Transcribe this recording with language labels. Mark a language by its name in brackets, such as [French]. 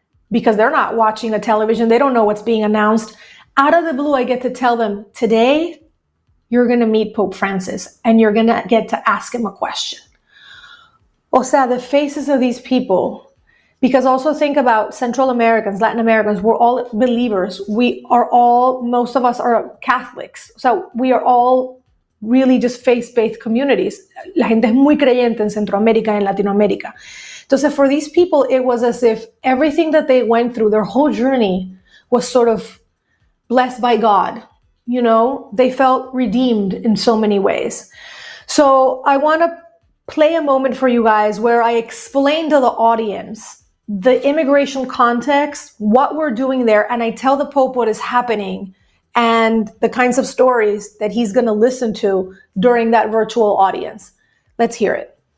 [English] because they're not watching the television. They don't know what's being announced. Out of the blue, I get to tell them, today, you're going to meet Pope Francis and you're going to get to ask him a question. [Spanish] O sea, [English] the faces of these people, because also think about Central Americans, Latin Americans, we're all believers. Most of us are Catholics. So we are all really just faith-based communities. [Spanish] La gente es muy creyente en Centroamérica and Latinoamérica. Entonces, [English] for these people, it was as if everything that they went through, their whole journey was sort of blessed by God. You know, they felt redeemed in so many ways. So I want to play a moment for you guys where I explain to the audience the immigration context, what we're doing there, and I tell the Pope what is happening and the kinds of stories that he's going to listen to during that virtual audience. Let's hear it.